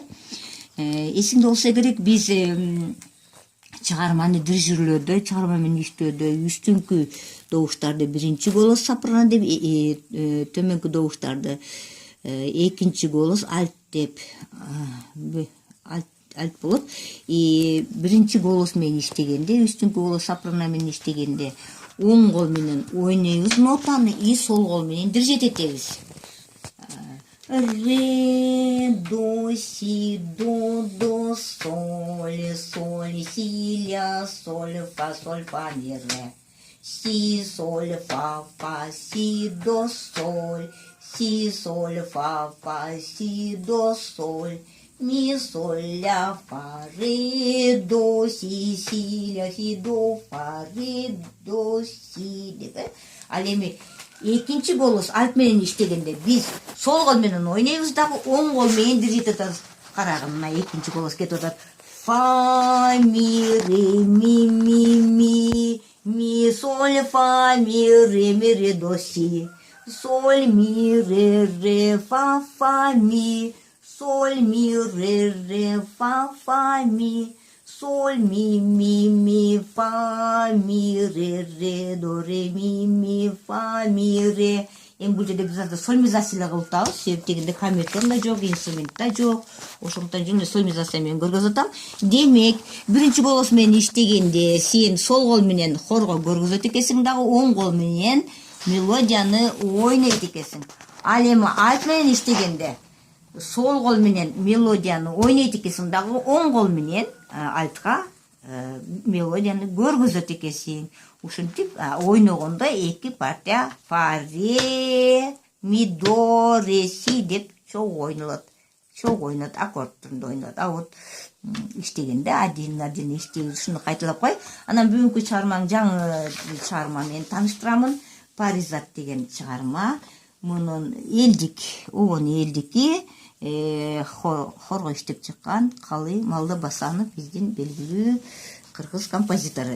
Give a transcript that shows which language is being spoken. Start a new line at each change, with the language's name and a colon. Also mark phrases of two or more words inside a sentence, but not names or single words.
Kyrgyz: Эсиңде болсо керек, биз чыгарманы дирижерлөөдө, чыгарма менен иштөөдө үстүңкү добуштарды биринчи голос сопрано деп, төмөнкү добуштарды экинчи голос альт деп, альт болот. Биринчи голос менен иштегенде, үстүңкү голос сопрано менен иштегенде оң кол менен ойнойбуз нотаны, сол кол менен дирижет этебиз. Ре, до, си, до, соль, соль, си, ля, соль, фа, ми, ре. Си, соль, фа, си, до, соль. Си, соль, фа, си, до, соль. Ми, соль, ля, фа, ре, до, си, ля, си, до, фа, ре, до, си, деп. Ал эми экинчи голос альт менен иштегенде биз сол кол менен ойнойбуз дагы оң кол менен дирижет этебиз. Карагын, мына экинчи голос кетип атат. Фа, ми, ре, ми, соль, фа, ми, ре, до, си. Соль, ми, ре, фа, ми. Соль, ми, ре, фа, ми. Соль, ми, фа, ми, ре, до, ре, ми, фа, ми, ре. Эми бул жерде биз сольмизация кылып атабыз. Себеп дегенде камертон да жок, инструмент да жок. Ошондуктан жөн эле сольмизация менен көргөзүп атам. Демек, биринчи голос менен иштегенде сен сол кол менен хорго көргөзөт экенсиң, дагы оң кол менен мелодияны ойнойт экенсиң. Ал эми альт менен иштегенде сол кол менен мелодияны ойнойт экенсиң, дагы оң кол менен альтка мелодияны көргөзөт экенсиң. Ушинтип ойногондо эки партия фа, ре, ми, до, ре, си деп чогуу ойнолот, аккорд түрүндө ойнолот.
Russian: А вот
Kyrgyz: иштегенде отдельно иштейбиз. Ушуну кайталап кой. Анан бүгүнкү чыгармаң жаңы чыгарма менен тааныштырамын. Паризат деген чыгарма. Мунун элдик, обон элдики хорго иштеп чыккан Калый Малдыбасанов биздин белгилүү кыргыз композитору.